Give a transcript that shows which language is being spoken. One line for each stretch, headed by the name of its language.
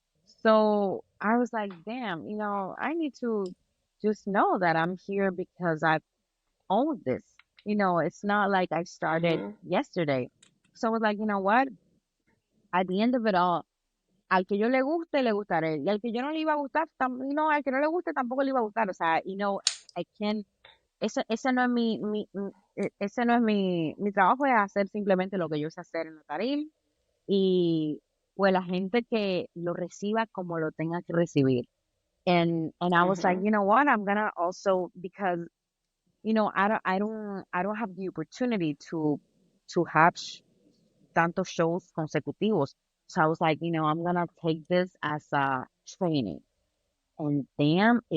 English: So I was like, damn, I need to just know that I'm here because I've owned this. It's not like I started Hmm. yesterday. So I was like, you know what? At the end of it all,
Spanish: al que yo le guste, le gustaré. Y al que yo no le iba a gustar, al que no le guste tampoco le iba a gustar. O sea,
English: I can,
Spanish: ese no es ese no es mi trabajo, es hacer simplemente lo que yo sé hacer en la tarima y pues la gente que lo reciba como lo tenga que recibir.
English: And I was like, Hmm. you know what? I'm gonna also, because I don't have the opportunity to have
Spanish: tantos shows consecutivos.
English: So I was like, I'm gonna take this as a training. And damn,